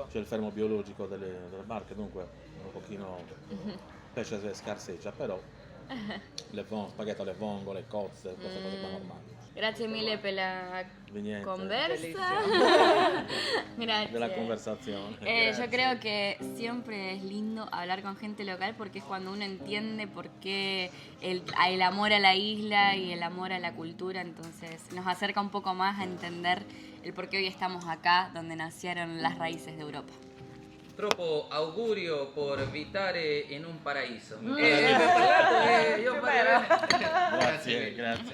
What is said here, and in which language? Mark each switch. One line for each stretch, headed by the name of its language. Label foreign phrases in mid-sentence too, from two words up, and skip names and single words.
Italian: c'è il fermo biologico delle barche, dunque un pochino pesce scarseggia, però spaghetti alle vongole, cozze, queste cose qua normali. Grazie mille per la Di niente,
Spanish: conversa. Gracias.
Italian: della conversazione.
Spanish: Yo creo que siempre es lindo hablar con gente local porque es cuando uno entiende por qué el amor a la isla y el amor a la cultura, entonces nos acerca un poco más a entender el por qué hoy estamos acá, donde nacieron las raíces de Europa.
Italian: Troppo augurio por abitare in un paraiso. Io Grazie, grazie.